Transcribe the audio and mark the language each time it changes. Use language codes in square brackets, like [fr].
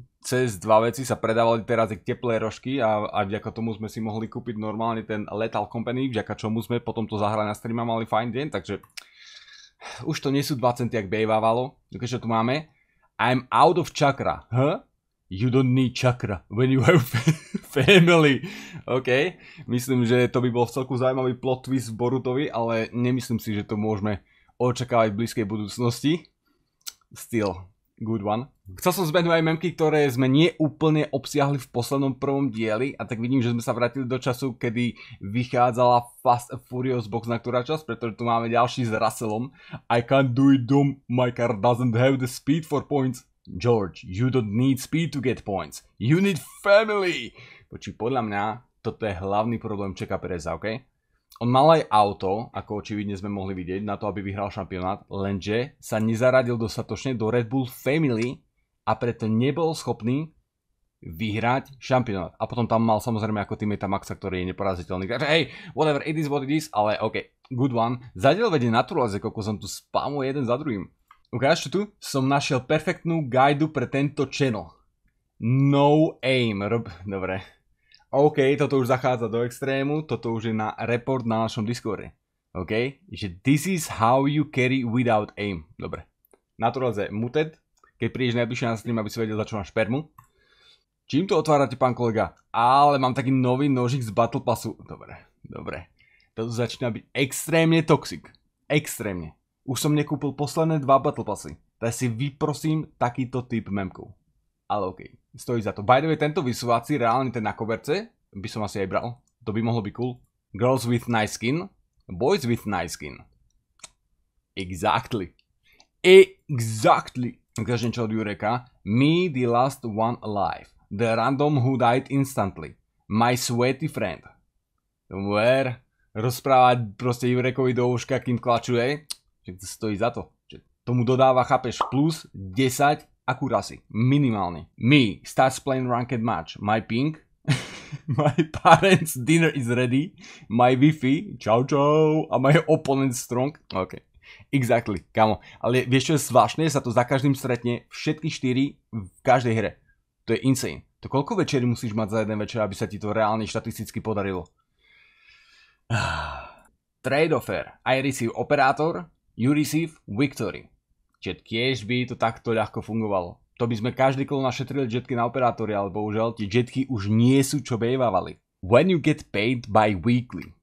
[sk] Cez dva veci sa predávali teraz teplé rožky a vďaka tomu sme si mohli kúpiť normálne ten Lethal Company, vďaka čomu sme potom to zahrali na stream a mali fajn deň, takže už to nie sú 2 centy, jak bejvávalo. Takže tu máme [en] I'm out of chakra. Huh? You don't need chakra when you have family. [sk] OK, myslím, že to by bol celku zaujímavý plot twist v Borutovi, ale nemyslím si, že to môžeme očakávať v blízkej budúcnosti. [en] Still. Good one. [sk] Chcel som zbehnúť aj memky, ktoré sme neúplne obsiahli v poslednom prvom dieli, a tak vidím, že sme sa vrátili do času, kedy vychádzala Fast and Furious box na ktorá časť, pretože tu máme ďalší s Russellom. [en] I can't do it dumb, my car doesn't have the speed for points. George, you don't need speed to get points. You need family. [sk] Počuj, podľa mňa toto je hlavný problém Čeka Pereza, OK? On mal aj auto, ako očividne sme mohli vidieť, na to, aby vyhral šampionát, lenže sa nezaradil dostatočne do Red Bull Family a preto nebol schopný vyhrať šampionát. A potom tam mal samozrejme ako teammate Maxa, ktorý je neporaziteľný. Takže hej, [en] whatever, it is what it is, [sk] ale OK, [en] good one. [sk] Zadiel vedie Naturalize, koľko som tu spamuje jeden za druhým. Ukážte tu, som našiel perfektnú guidu pre tento channel. No aim, dobre. OK, toto už zachádza do extrému, toto už je na report na našom Discorde. OK, že [en] this is how you carry without aim. [sk] Dobre. Naturalize muted, keď prídeš najbližšie na stream, aby si vedel, za čo máš permu. Čím to otvárate, pán kolega? Ale mám taký nový nožík z Battle Passu. Dobre. Toto začína byť extrémne toxic. Extrémne. Už som nekúpil posledné 2 Battle Passy. Tak si vyprosím takýto typ memkov. Ale OK, stojí za to. [en] By the way, [sk] tento vysúvací, reálne ten na koberce, by som asi aj bral. To by mohlo byť cool. [en] Girls with nice skin, boys with nice skin. Exactly. [sk] Ukáž niečo od Jureka. [en] Me, the last one alive. The random who died instantly. My sweaty friend. Where? [sk] Rozprávať proste Jurekovi do uška, kým klačuje. Že to stojí za to. Že tomu dodáva, chápeš, plus 10 akurasi, minimálne. [en] Me starts playing ranked match. My ping. My parents dinner is ready. My Wi-Fi. [sk] Čau čau. [en] A my opponent strong. OK. Exactly. Kamo. [sk] Ale vieš čo je zvláštne? Sa to za každým stretne. Všetky 4 v každej hre. To je insane. To koľko večerí musíš mať za jeden večer, aby sa ti to reálne štatisticky podarilo? [en] Trade offer. I receive operator. You receive victory. [sk] Čiže tiež by to takto ľahko fungovalo. To by sme každý kolo našetrili jetky na operátory, ale bohužiaľ tie jetky už nie sú čo bejvávali. [en] When you get paid by weekly.